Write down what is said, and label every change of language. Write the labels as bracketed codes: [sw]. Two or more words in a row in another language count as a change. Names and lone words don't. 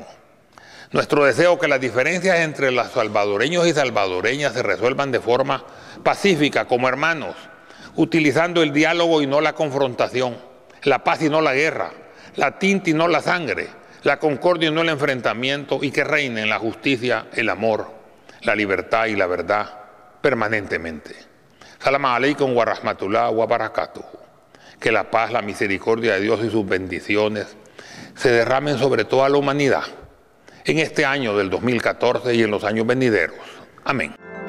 [es] Nuestro deseo que las diferencias entre los salvadoreños y salvadoreñas se resuelvan de forma pacífica como hermanos, utilizando el diálogo y no la confrontación, la paz y no la guerra, la tinta y no la sangre, la concordia y no el enfrentamiento, y que reinen la justicia, el amor, la libertad y la verdad permanentemente. [ar] السلام عليكم ورحمة الله وبركاته. [es] Que la paz, la misericordia de Dios y sus bendiciones se derramen sobre toda la humanidad, en este año del 2014 y en los años venideros. Amén.